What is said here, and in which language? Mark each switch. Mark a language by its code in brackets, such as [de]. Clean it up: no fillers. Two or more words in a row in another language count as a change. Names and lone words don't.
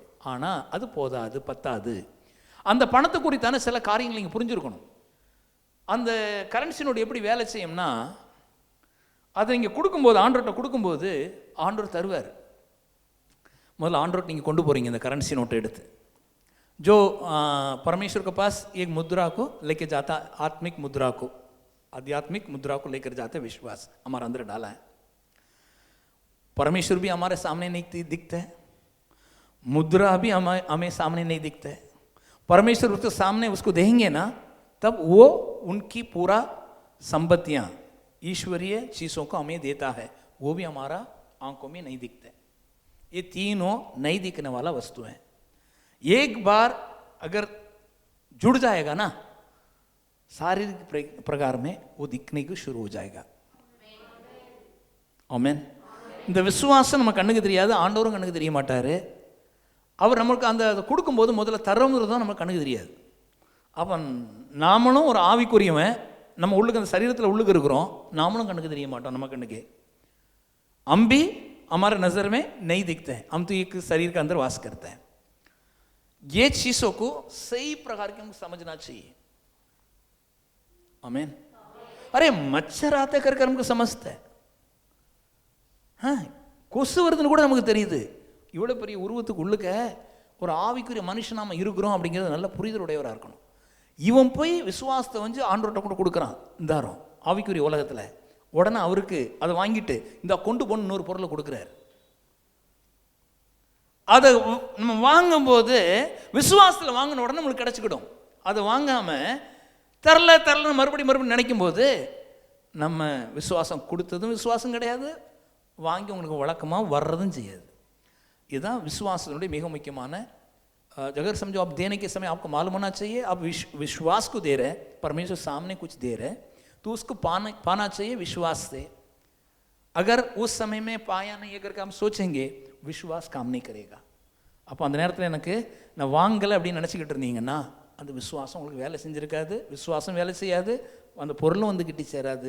[ta] ஆனால் அது போதாது, பத்தாது. அந்த பணத்தை குறித்தான சில காரியங்கள் நீங்கள் புரிஞ்சிருக்கணும். அந்த [en] currency note [ta] எப்படி வேலை செய்யும்னா, அதை நீங்கள் கொடுக்கும்போது, ஆண்டவர்கிட்ட கொடுக்கும்போது ஆண்டவர் தருவார். முதல்ல ஆண்டவர்கிட்ட நீங்கள் கொண்டு போகிறீங்க இந்த [en] currency note [ta] எடுத்து. [hi] जो परमेश्वर के पास एक मुद्रा को लेके जाता, आत्मिक मुद्रा को, आध्यात्मिक मुद्रा को लेकर जाते, विश्वास हमारे अंदर डाला है. परमेश्वर भी हमारे सामने नहीं दिखता है, मुद्रा भी हमें सामने नहीं दिखता है. परमेश्वर उसके सामने उसको देंगे ना, तब वो उनकी पूरा संपत्तियाँ, ईश्वरीय चीज़ों को हमें देता है, वो भी हमारा आंखों में नहीं दिखता है. ये तीनों नहीं दिखने वाला वस्तु है. एक बार अगर जुड़ जाएगा ना, शारीरिक प्रकार में वो दिखने को शुरू हो जाएगा. [ta] ஆமென். இந்த விசுவாசம் நம்ம கண்ணுக்கு தெரியாது, ஆண்டவரும் கண்ணுக்கு தெரிய மாட்டார். அவர் நம்மளுக்கு அந்த கொடுக்கும்போது முதல்ல தர்றோங்கிறது தான் நமக்கு கண்ணுக்கு தெரியாது. அவன் நாமளும் ஒரு ஆவிக்குரியவன், நம்ம உள்ளுக்கு அந்த சரீரத்தில் உள்ளுக்கு இருக்கிறோம், நாமளும் கண்ணுக்கு தெரிய மாட்டோம். நம்ம கண்ணுக்கு [hi] हम भी हमारे नज़र में नहीं दिखते हैं, हम तो एक शरीर के अंदर वास करते हैं. ये चीज़ों को सही प्रकार के हमको समझना चाहिए. आमीन. अरे मच्छर आते करके हमको समझते हैं, हाँ [ta] கொசு வருதுன்னு கூட நமக்கு தெரியுது. இவ்வளோ பெரிய உருவத்துக்கு உள்ளுக்க ஒரு ஆவிக்குரிய மனுஷன் நாம இருக்கிறோம் அப்படிங்கிறது நல்ல புரிதலுடையவராக இருக்கணும். இவன் போய் விசுவாசத்தை வந்து ஆண்டவர்கிட்ட கூட கொடுக்குறான், இந்தாரம் ஆவிக்குரிய உலகத்தில். உடனே அவருக்கு அதை வாங்கிட்டு இந்த கொண்டு போன இன்னொரு பொருளை கொடுக்குறாரு. அதை நம்ம வாங்கும்போது விசுவாசத்தில் வாங்கின உடனே நம்மளுக்கு கிடச்சிக்கிடும். அதை வாங்காமல் தரல மறுபடியும் நினைக்கும் போது நம்ம விசுவாசம் கொடுத்ததும் விசுவாசம் கிடையாது, வாங்கி உங்களுக்கு வழக்கமாக வர்றதும் செய்யாது. இதுதான் விசுவாசத்தினுடைய மிக முக்கியமான. [hi] अगर समझो आप देने के समय आपको मालूम होना चाहिए, आप विश्वास को दे रहे हैं, परमेश्वर सामने कुछ दे रहे हैं, तो उसको पाना चाहिए विश्वास से. अगर उस समय में पाया नहीं अगर हम सोचेंगे, विश्वास काम नहीं करेगा. [ta] அப்போ அந்த நேரத்தில் எனக்கு நான் வாங்கலை அப்படின்னு நினச்சிக்கிட்டு இருந்தீங்கன்னா அந்த விசுவாசம் உங்களுக்கு வேலை செஞ்சுருக்காது, விசுவாசம் வேலை செய்யாது, அந்த பொருளும் வந்து கிட்டி சேராது.